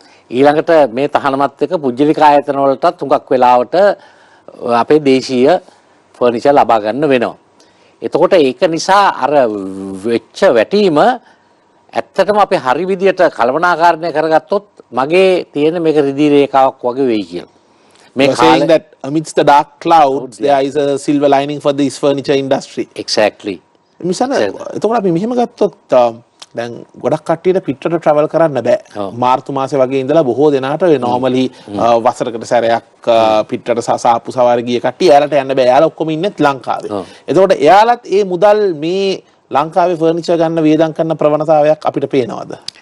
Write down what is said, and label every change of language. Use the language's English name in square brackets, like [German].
[Sinhala] ඊළඟට මේ තහනමත් එක්ක පුජ්‍යලික ආයතන වලටත් හුඟක් වෙලාවට අපේ දේශීය ෆර්නිචර් ලබා ගන්න වෙනවා. එතකොට ඒක නිසා අර වෙච්ච වැටීම ඇත්තටම අපි හරි විදියට කළමනාකරණය කරගත්තොත් මගේ තියෙන මේක රිදී රේඛාවක් වගේ වෙයි කියලා. මේ [English] saying that amidst the dark clouds there is a silver lining for this furniture industry. Exactly. [Sinhala] මිසන එතකොට අපි මෙහෙම ගත්තොත් දැන් ගොඩක් කට්ටියට පිටරට ට්‍රැවල් කරන්න බෑ. මාර්තු මාසේ වගේ ඉඳලා බොහෝ දෙනාට නෝමලි වසරකට සැරයක් පිටරට සාප්පු සවාරි ගිය කට්ටිය එයාලට යන්න බෑ. එයාලා ඔක්කොම ඉන්නෙත් ලංකාවේ. එතකොට එයාලත් ඒ මුදල් මේ ලංකාවේ ෆර්නිචර් ගන්න වියදම් කරන ප්‍රවණතාවයක් අපිට පේනවද?